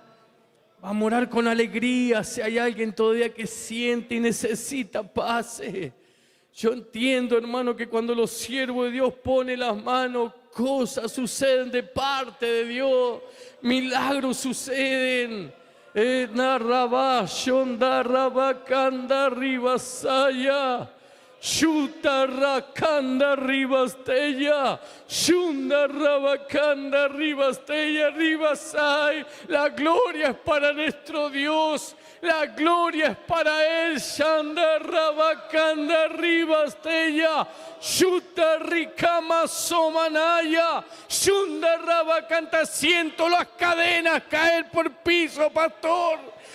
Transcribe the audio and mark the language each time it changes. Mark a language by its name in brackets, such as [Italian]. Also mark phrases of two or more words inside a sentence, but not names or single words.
[Spanish] Vamos a orar con alegría. Si hay alguien todavía que siente y necesita paz. Yo entiendo, hermano, que cuando los siervos de Dios ponen las manos, cosas suceden de parte de Dios. Milagros suceden. Narraba, Shonda, Rabakanda, Ribasaya. Shuta Rakanda Ribastella, Shunda Rabakanda Ribastella, Ribasai. La gloria es para nuestro Dios, la gloria es para Él. Shanda Rabakanda Ribastella, Shuta Rikama Somanaya, Shunda Rabakanta. Siento las cadenas caer por piso, pastor.